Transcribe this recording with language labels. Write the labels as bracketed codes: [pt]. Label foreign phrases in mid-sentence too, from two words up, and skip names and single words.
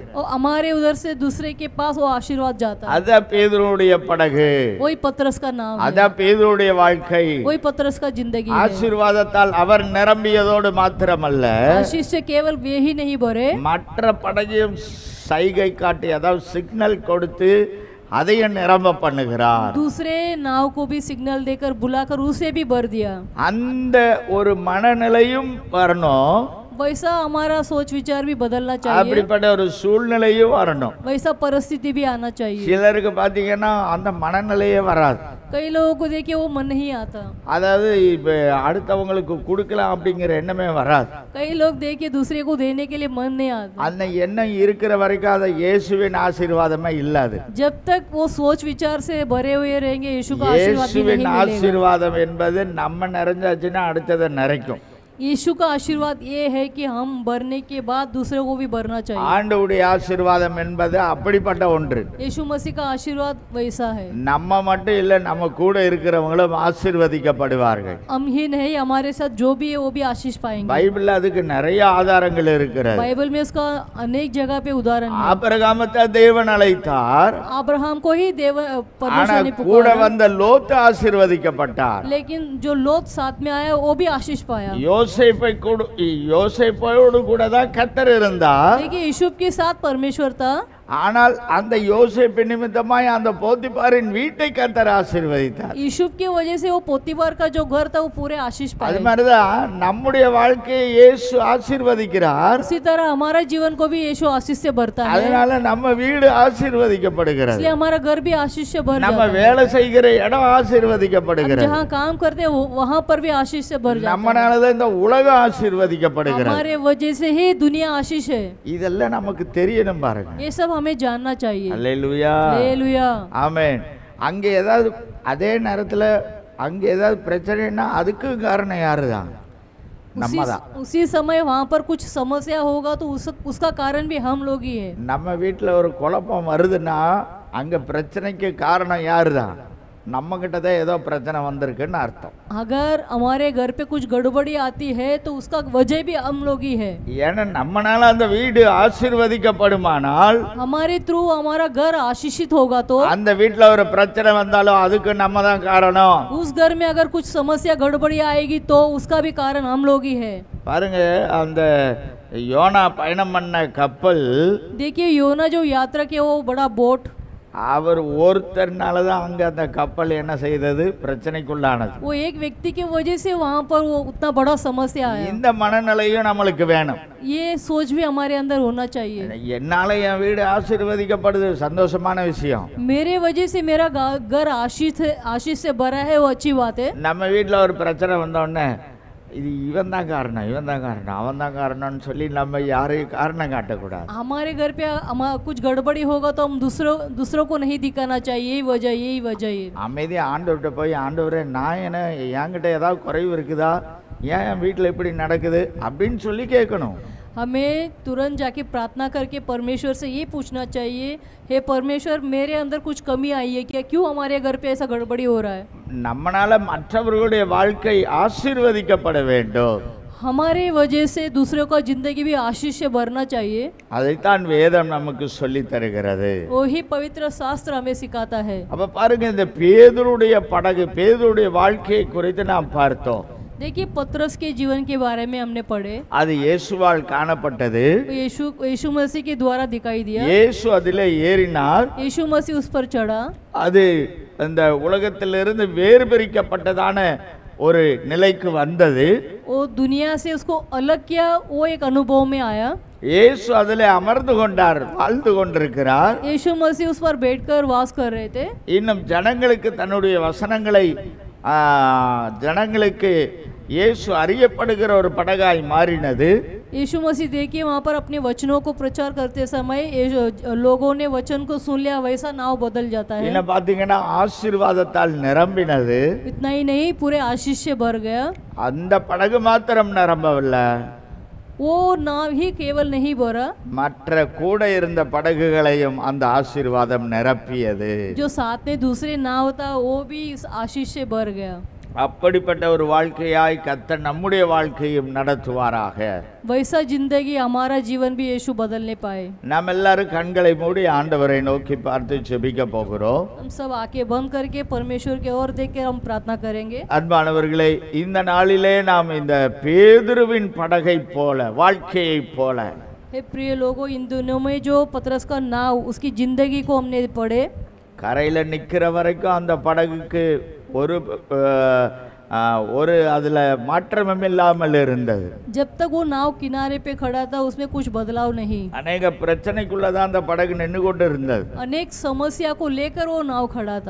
[hi] और हमारे उधर से दूसरे के पास वो आशीर्वाद जाता है। [ta] அத பேதுருடைய படகு, [hi] वही पतरस का नाम [ta] அத [hi] है, [ta] பேதுருடைய வாழ்க்கை. [hi] वही पतरस का जिंदगी है। [ta] ஆசீர்வாதத்தால் அவர் நிரம்பியதோடு மாத்திரமல்ல, [hi] आशीष से केवल वे ही नहीं भरे, [ta] மற்ற படகையும் சைகை காட்டி, அதாவது சிக்னல் கொடுத்து அதையும் நிரம்ப பண்ணுகிறார். [hi] दूसरे नाव को भी सिग्नल देकर बुलाकर उसे भी भर दिया। [ta] அந்த ஒரு மனநிலையும் வரணும், [hi] वैसा हमारा सोच विचार भी बदलना चाहिए, [ta] அப்படிப்பட்ட ஒரு சூழ்நிலையும் வரணும். [hi] वैसा परिस्थिति भी आना चाहिए। [ta] சிலருக்கு பாத்தீங்கன்னா அந்த மனநிலையே வராது. [hi] कई लोगों को देखिए वो मन नहीं आता, [ta] அதாவது இப்ப அடுத்தவங்களுக்கு கொடுக்கலாம் அப்படிங்கிற எண்ணமே வராது. [hi] कई लोग देखिए दूसरे को देने के लिए मन नहीं आता। [ta] அந்த எண்ணம் இருக்கிற வரைக்கும் அதை இயேசுவின் ஆசீர்வாதமே இல்லாது. [hi] जब तक वो सोच विचार से भरे हुए रहेंगे, यीशु का आशीर्वाद भी नहीं [ta] இயேசுவின் [hi] मिलेगा। [ta] ஆசீர்வாதம் என்பது நம்ம நிறைஞ்சாச்சுன்னா அடுத்ததை நிறைக்கும். [hi] यीशु का आशीर्वाद ये है कि हम भरने के बाद दूसरे को भी भरना चाहिए। [ta] ஆண்டவருடைய ஆசீர்வாதம் என்பது அப்படிப்பட்ட ஒன்று. [hi] यीशु मसीह का आशीर्वाद वैसा है। [ta] நம்ம மட்டும் இல்ல, நம்ம கூட இருக்கிறவங்களும் ஆசீர்வதிக்கப்படுவார்கள். [hi] हम ही नहीं, हमारे साथ जो भी है वो भी आशीष पाएंगे। [ta] பைபிள்ல அதுக்கு நிறைய ஆதாரங்கள் இருக்கிறது. [hi] बाइबल में इसका अनेक जगह पे उदाहरण है। [ta] ஆபிரகாமத்தை தேவன் அழைத்தார், [hi] अब्राहम को ही [ta] ஆனா [hi] परमेश्वर ने [ta] கூட [hi] पुकारा, [ta] வந்த லோத்து ஆசீர்வதிக்கப்பட்டார். [hi] लेकिन जो लोत साथ में आया वो भी आशीष पाया। [ta] யோசேப்போடு கூட தான் கர்த்தர் இருந்தார். [hi] देखिए यूसुफ के साथ परमेश्वर था, [ta] ஆனால் அந்த யோசேப்பு நிமித்தமாய் அந்த போத்திபாரின் வீட்டை கர்த்தர் ஆசீர்வதித்தார். [hi] यूसुफ की वजह से वो पोतीफार का जो घर था वो पूरे आशीष [ta] அது [hi] पाए। [ta] மாதிரிதான் நம்முடைய வாழ்க்கையை இயேசு ஆசீர்வதிக்கிறார். [hi] उसी तरह हमारा जीवन को भी यीशु आशीष से भरता है, [ta] அதனால நம்ம வீடு ஆசீர்வதிக்கப்படுகிறது. [hi] इसलिए हमारा घर भी आशीष से भर [ta] நம்ம [hi] जाता है। [ta] வேலை செய்கிற இடம் [hi] हम [ta] ஆசீர்வதிக்கப்படுகிறது. [hi] जहाँ काम करते हैं वहाँ पर भी आशीष से भर जाता है। [ta] நம்மனாலதான் இந்த உலகம் ஆசீர்வதிக்கப்படுகிறது. [hi] हमारे वजह से ही दुनिया आशीष है, [ta] இதெல்லாம் நமக்கு தெரியணும் பாருங்க. [hi] ये सब हमें जानना चाहिए। [ta] அல்லேலூயா, [hi] हालेलुया। [ta] ஆமென். அங்கே ஏதாவது அதே நேரத்துல அங்கே ஏதாவது பிரச்சனைன்னா அதுக்கு காரணம் யாருதான்? நம்ம தான். [hi] उसी समय वहाँ पर कुछ समस्या होगा तो उसका कारण भी हम लोग ही है। [ta] நம்ம வீட்டில் ஒரு குழப்பம் வருதுன்னா அங்க பிரச்சனைக்கு காரணம் யாருதான்? நம்ம கிட்ட தான் ஏதோ பிரச்சனை வந்திருக்குன்னு அர்த்தம். [hi] अगर हमारे घर पे कुछ गड़बड़ी आती है तो उसका वजह भी हम लोग ही है। [ta] ஏன்னா நம்மனால அந்த வீடு ஆசீர்வதிக்கப்படுமானால் [hi] हमारे थ्रू हमारा घर आशीषित होगा तो [ta] அந்த வீட்டில் ஒரு பிரச்சனை வந்தாலும் அதுக்கு நம்ம தான் காரணம். [hi] उस घर में अगर कुछ समस्या गड़बड़ी आएगी तो उसका भी कारण हम लोग ही है। [ta] பாருங்க, அந்த யோனா பயணம் பண்ண கப்பல் [hi] देखिए योना जो यात्रा किया वो बड़ा बोट, [ta] அவர் ஒருத்தர்னால தான் அங்க அந்த கப்பல் என்ன செய்தது? பிரச்சனைக்குள்ளானது. [hi] वो एक व्यक्ति की वजह से वहाँ पर वो उतना बड़ा समस्या आया। [ta] இந்த மனநிலையும் நம்மளுக்கு வேணும். [hi] ये सोच भी हमारे अंदर होना चाहिए। [ta] என்னால என் வீடு ஆசீர்வதிக்கப்படுது, சந்தோஷமான விஷயம். [hi] मेरे वजह से मेरा घर आशीष से भरा है, वो अच्छी बात है। [ta] நம்ம வீட்டில் ஒரு பிரச்சனை வந்த உடனே இது இவன் தான் காரணம், இவன் தான் காரணம், அவன் தான் காரணம்னு சொல்லி நம்ம யாரையும் காரணம் காட்டக்கூடாது. [hi] हमारे घर पे कुछ गड़बड़ी होगा तो हम दूसरों को नहीं दिखाना चाहिए, यही वजह है। [ta] அமைதியா ஆண்டவர்கிட்ட போய், ஆண்டவரே நான் என்ன என்கிட்ட ஏதாவது குறைவு இருக்குதா, ஏன் என் வீட்டில் இப்படி நடக்குது அப்படின்னு சொல்லி கேட்கணும். [hi] हमें तुरंत जाके प्रार्थना करके परमेश्वर से ये पूछना चाहिए, हे परमेश्वर मेरे अंदर कुछ कमी आई है क्या, क्यों हमारे घर पे ऐसा गड़बड़ी हो रहा है। [ta] நம்மனால மற்றவர்களுடைய வாழ்க்கை ஆசீர்வதிக்கப்பட வேண்டும். [hi] हमारे वजह से दूसरों का जिंदगी भी आशीष से भरना चाहिए। [ta] அதைத்தான் வேதம் நமக்கு சொல்லி தருகிறது. [hi] वही पवित्र शास्त्र हमें सिखाता है। [ta] அப்ப பாருங்க, இந்த பேதுருடைய படகு, பேதுருடைய வாழ்க்கையை குறித்து நாம் பார்த்தோம். [hi] देखिए पतरस के जीवन के बारे में हमने पढ़े, [ta] அது இயேசுவால் காணப்பட்டது. [hi] यीशु मसीह के द्वारा दिखाई दिया। [ta] இயேசு அதிலே ஏறினார். [hi] यीशु मसीह उस पर चढ़ा। [ta] அது அந்த உலகத்திலிருந்து வேறு பிரிக்கப்பட்டதான ஒரு நிலைக்கு வந்தது. [hi] वो दुनिया से उसको अलग किया, वो एक अनुभव में आया। [ta] இயேசு அதிலே அமர்ந்து கொண்டார், வாழ்ந்து கொண்டிருக்கிறார். [hi] यीशु मसीह उस पर बैठकर वास कर रहे थे। [ta] இன்னும் ஜனங்களுக்கு தன்னுடைய வசனங்களை ஜனங்களுக்கு இயேசு அறியப்படுகிற ஒரு படகாய் மாறினது. [hi] यीशु मसीह देखिए वहाँ पर अपने वचनों को प्रचार करते समय लोगों ने वचन को सुन लिया, वैसा नाव बदल जाता है। [ta] என்ன பாத்தீங்கன்னா ஆசீர்வாதத்தால் நிரம்பினது. [hi] इतना ही नहीं, पूरे आशीष से भर गया। [ta] அந்த படகு மாத்திரம் நிரம்பவில்லை, [hi] वो नाव ही केवल नहीं भरा, [ta] மற்ற கூட இருந்த படகுகளையும் அந்த ஆசீர்வாதம் நிரப்பியது. [hi] जो साथ में दूसरे नाव था वो भी इस आशीष से भर गया। [ta] அப்படிப்பட்ட ஒரு வாழ்க்கையாய் கர்த்தர் நம்முடைய வாழ்க்கையும் நடத்துவாராக. [hi] वैसा जिंदगी हमारा जीवन भी यीशु बदलने पाए। [ta] நாம் எல்லாரும் கண்களை மூடி ஆண்டவரை நோக்கி பார்த்து ஜெபிக்க போகிறோம். [hi] हम सब आंखें बंद करके परमेश्वर की ओर देखकर हम प्रार्थना करेंगे। [ta] அன்பானவர்களே, இந்த நாளிலே நாம் இந்த பேதுருவின் படகை போல, வாழ்க்கையை போல, [hi] हे प्रिय लोगों, इन दिनों में जो पतरस का नाव, उसकी जिंदगी को हमने पढ़े। [ta] கரையில் நிற்கிற வரைக்கும் அந்த படகுக்கு ஒரு அதில் மாற்றமும் இல்லாமல் இருந்தது. [hi] जब तक वो नाव किनारे पे खड़ा था उसमें कुछ बदलाव नहीं। [ta] அநேக பிரச்சனைக்குள்ளதான் அந்த படகு நின்று கொண்டு இருந்தது. [hi] अनेक समस्या को लेकर वो नाव खड़ा था।